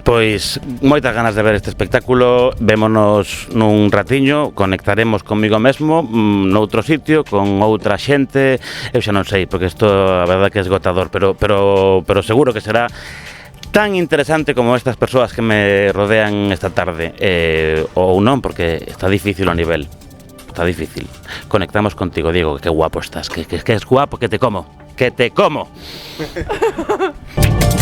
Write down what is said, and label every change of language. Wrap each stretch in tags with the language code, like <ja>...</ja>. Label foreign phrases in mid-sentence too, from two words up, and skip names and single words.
<gl>Pois moitas ganas de ver este espectáculo. Vémonos nun ratiño, conectaremos comigo mesmo noutro sitio, con outra xente. Eu xa non sei, porque isto a verdade que é esgotador, pero seguro que será tan interesante como estas persoas que me rodean esta tarde, ou non, porque está difícil o nivel. Está difícil. Conectamos contigo, Diego, que guapo estás, que es guapo, que te como. ¡Que te como!</gl>